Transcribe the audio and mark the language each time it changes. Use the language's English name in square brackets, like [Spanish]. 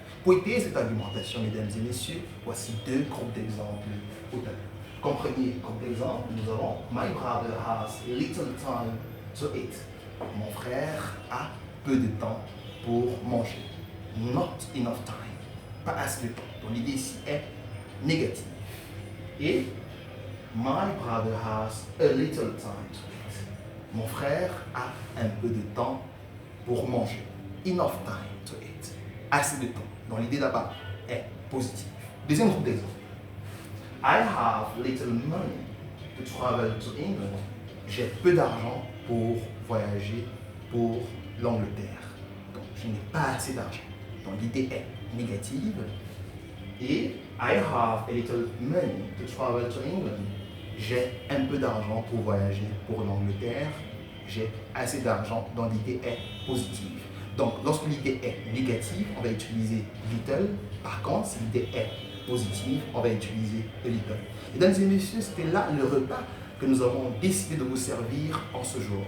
[French] Pour étayer cette argumentation, mesdames et messieurs, voici deux groupes d'exemples au tableau. Comme premier groupe d'exemple, nous avons [English] My brother has little time to eat. [French] Mon frère a peu de temps pour manger. [English] Not enough time. [French] Pas assez de temps. Donc l'idée ici est négative. Et [English] My brother has a little time to eat. [French] Mon frère a un peu de temps pour manger. [English] Enough time to eat. [French] Assez de temps. Donc l'idée là-bas est positive. Deuxième groupe d'exemples. [English] I have little money to travel to England. [French] J'ai peu d'argent pour voyager pour l'Angleterre. Donc je n'ai pas assez d'argent. Donc l'idée est négative. Et [English] I have a little money to travel to England. [French] J'ai un peu d'argent pour voyager pour l'Angleterre. J'ai assez d'argent. Donc l'idée est positive. Donc, lorsque l'idée est négative, on va utiliser little. Par contre, si l'idée est positive, on va utiliser a little. Mesdames et messieurs, c'était là le repas que nous avons décidé de vous servir en ce jour.